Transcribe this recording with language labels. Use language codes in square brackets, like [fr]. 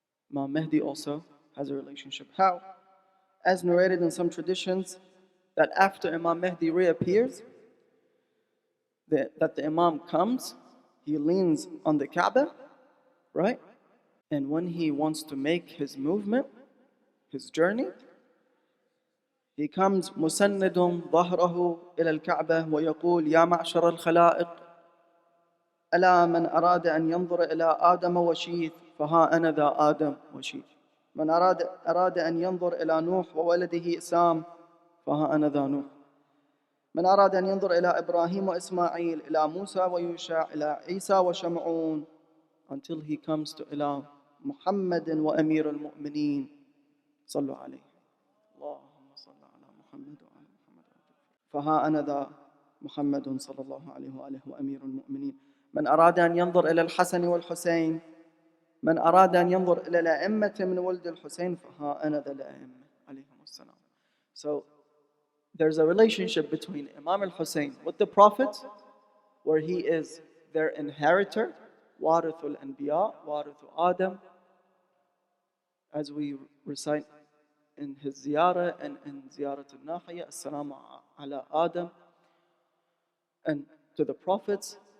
[en] Imam Mahdi also has a relationship. How? As narrated in some traditions, that after Imam Mahdi reappears, that the Imam comes, he leans on the Kaaba, right? And when he wants to make his movement, his journey, he comes [ar] مسند ظهره إلى الكعبة ويقول يا معشر الخلائق ألا من أراد أن ينظر إلى آدم وشيث فها أنا ذا آدم وشيث من أراد أن ينظر إلى نوح وولده إسام فها أنا ذا نوح من أراد أن ينظر إلى إبراهيم وإسماعيل إلى موسى ويوشع إلى عيسى وشمعون [en] until he comes to [ar] إلى محمد وأمير المؤمنين صلوا عليه اللهم صل على محمد وعلى محمد فها أنا ذا محمد صلى الله عليه وآله وأمير المؤمنين من أراد أن ينظر إلى الحسن والحسين من أراد أن ينظر إلى الأئمة من ولد الحسين فها أنا ذا الأئمة عليهم السلام. [en] So there's a relationship between Imam al-Hussein with the prophets, where he is their inheritor, Warithul Anbiya, Warithu Adam, as we recite in his ziyarah and in ziyarat al-Nahiya, As-salamu ala Adam, and to the prophets.